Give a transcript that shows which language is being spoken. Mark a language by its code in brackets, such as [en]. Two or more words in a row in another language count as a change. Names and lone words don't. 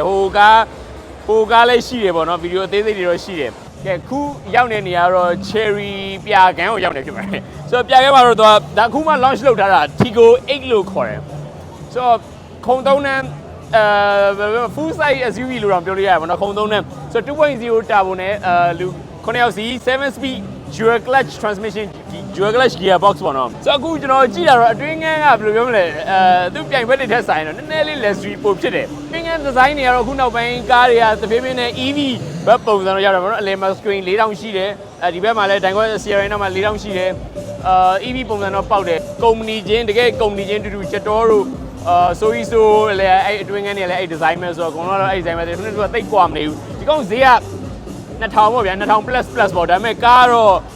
[my] ဟိုကားလည်းရှိတယ်ပေါ့နော်ဗီဒီယိုသေးစိတ်တွေတော့ရှိတယ်ကဲခုရောက်နေနေရတော့ cherry ပြာကန်းကိုရောက်နေဖြစ်ပါတယ်ဆိုတော့ပြာကန်းမှာတော့ဒါခုမှ launch လုပ်ထားတာ Tigo 8လို့ခေါ်တယ်ဆိုတော့ခုံသုံးနှမ်း [en] full size SUV [my] လို့တော့ပြောလို့ရတယ်ပေါ့နော်ခုံသုံးနှမ်းဆိုတော့ [en] 2.0 turbo [my] နဲ့လူ9ယောက်စီ [en] 7 speed dual clutch transmission dual clutch gearbox [my] ပေါ့နော်ဆိုတော့အခုကျွန်တော် ကြည့်တာတော့အတွင်းငန်းကဘယ်လိုပြောမလဲသူပြိုင်ဘက်တွေထက်ဆိုင်တော့နည်းနည်းလေး luxury ပိုဖြစ်တယ်အတွင်းငန်း design တွေကတော့အခုနောက်ပိုင်းကားတွေကသဖြည်းဖြည်းနဲ့ EV ဘက်ပုံစံတော့ရောက်တယ်ပေါ့နော်အလယ်မှာ screen 4000ရှိတယ်ဒီဘက်မှာလည်းဒိုင်ခွဲ Sierra နောက်မှာ4000ရှိတယ် EV ပုံစံတော့ပေါက်တယ်ကုမ္ပဏီချင်းတကယ်ကုမ္ပဏီချင်းတူချက်တော်တို့ဆိုလည်းအဲ့အတွင်းငန်းတွေလည်းအဲ့ design ပဲဆိုတော့အကုန်လုံးတော့အဲ့ design ပဲသူတို့ကတိတ်ကွာမနေဘူးဒီကောင်ဈေးက2000ပေါ့ဗျာ2000 plus ပေါ့ဒါပေမဲ့ကားတော့